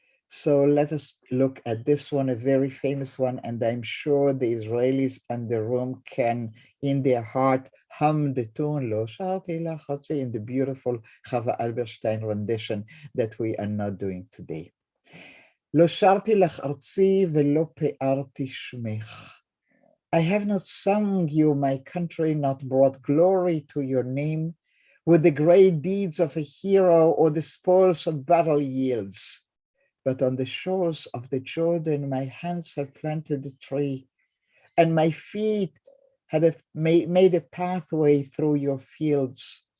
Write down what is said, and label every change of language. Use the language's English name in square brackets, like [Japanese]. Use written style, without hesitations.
[English] So let us look at this one, a very famous one, and I'm sure the Israelis in the room can, in their heart, hum the tune, Lo Sharti Lach Artzi, in the beautiful Chava Alberstein rendition that we are not doing today. [Hebrew] לא שרתי לך ארצי ולא פארתי שמך. [English] I have not sung you, my country, not brought glory to your name with the great deeds of a hero or the spoils of battle yields. But on the shores of the Jordan, my hands have planted a tree, and my feet had made a pathway through your fields.